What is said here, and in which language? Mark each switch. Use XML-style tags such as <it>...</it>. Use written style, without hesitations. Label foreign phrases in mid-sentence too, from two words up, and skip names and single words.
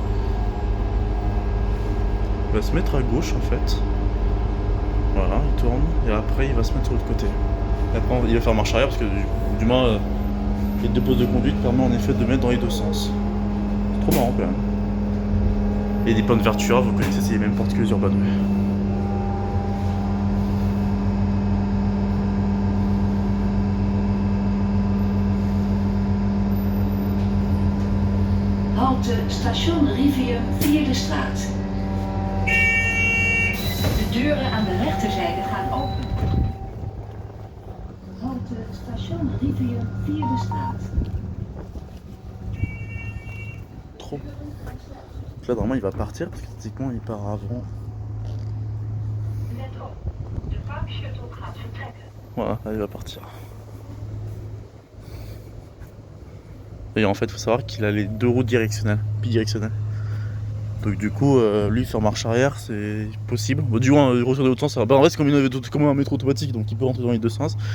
<fr>Il va se mettre à gauche en fait. Voilà, il tourne et après il va se mettre sur l'autre côté. Et après, il va faire marche arrière parce que du moins, les deux postes de conduite permettent en effet de mettre dans les deux sens. C'est trop marrant quand même. Et des points de Vertura, vous connaissez, c'est les mêmes portes que les Urbanway.</fr> <nl>Halte station Rivierum 4e straat. De deuren aan de rechterzijde gaan open. Halte station Rivierum 4e straat.</nl> <fr>Trop. Là, normalement, il va partir parce que techniquement, il part avant.</fr> <nl>Let op, de Parkshuttle gaat vertrekken.</nl> <fr>Voilà, là, il va partir. Et en fait, il faut savoir qu'il a les deux roues directionnelles, bidirectionnelles. Donc du coup, lui faire marche arrière, c'est possible. Bon, du moins, retourner l'autre sens, ça va pas. En fait, c'est comme un métro automatique, donc il peut rentrer dans les deux sens.</fr>